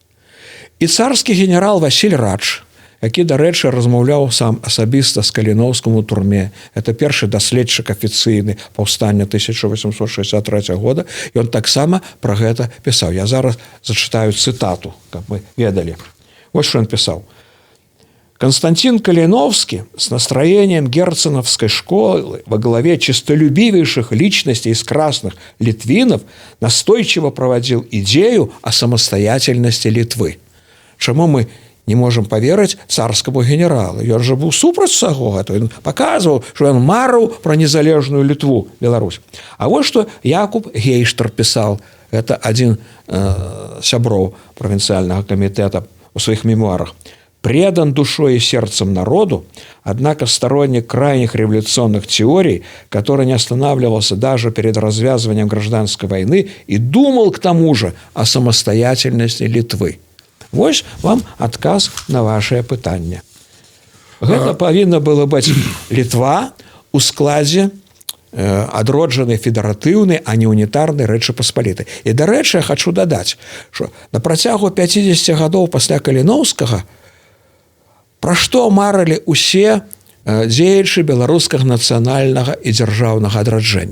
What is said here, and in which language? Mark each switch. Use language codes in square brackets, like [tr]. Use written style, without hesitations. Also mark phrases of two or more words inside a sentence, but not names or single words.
[be] І царскі генерал Васіль Радж, які, дарэчы, размаўляў сам асабіста з Каліноўскім у турме. Это першы даследчык афіцыйны паўстання 1863 года, і ён таксама пра гэта пісаў. Я зараз зачытаю цытату, каб мы ведалі. Вось што ён пісаў. [ru] Константин Калиновский с настроением герценовской школы во главе честолюбивейших личностей из красных литвинов настойчиво проводил идею о самостоятельности Литвы. Чему мы не можем поверить царскому генералу? Он же был [be] супраць усяго гэтага. [ru] Он показывал, что он [be] марыў про незалежную Литву, [ru] Беларусь. А вот что Якуб Гейштер писал, это один сяброў провинциального комитета в своих мемуарах. Предан душой и сердцем народу, однако сторонник крайних революционных теорий, который не останавливался даже перед развязыванием гражданской войны и думал к тому же о самостоятельности Литвы. [be] Вось вам адказ на ваше пытанне. Гэта павінна было быць Літва ў складзе адроджанай федэратыўнай, а не унітарнай Рэчы Паспалітай. І, дарэчы, я хачу дадаць, што на працягу 50 гадоў пасля Каліноўскага пра што марылі ўсе дзеячы беларускага нацыянальнага і дзяржаўнага адраджэння.